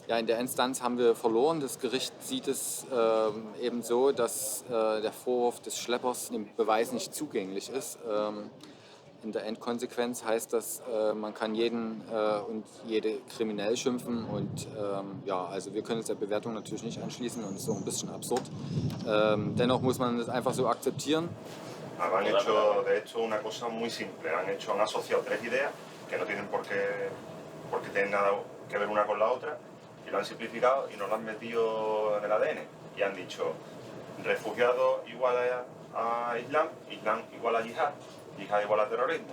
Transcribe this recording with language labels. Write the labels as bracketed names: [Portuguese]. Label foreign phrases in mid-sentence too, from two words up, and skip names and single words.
[German] Ja, in der Instanz haben wir verloren. Das Gericht sieht es eben so, dass der Vorwurf des Schleppers dem Beweis nicht zugänglich ist. In der Endkonsequenz heißt das, man kann jeden und jede kriminell schimpfen und ja, also wir können uns der Bewertung natürlich nicht anschließen und es ist so ein bisschen absurd. Dennoch muss man es einfach so akzeptieren. [Spanish] Han hecho, de hecho, una cosa muy simple. Han asociado 3 ideas que no tienen por qué tener nada que ver una con la otra y lo han simplificado y nos lo han metido en el ADN. Y han dicho, refugiado igual a Islam, Islam igual a yihad, yihad igual a terrorismo.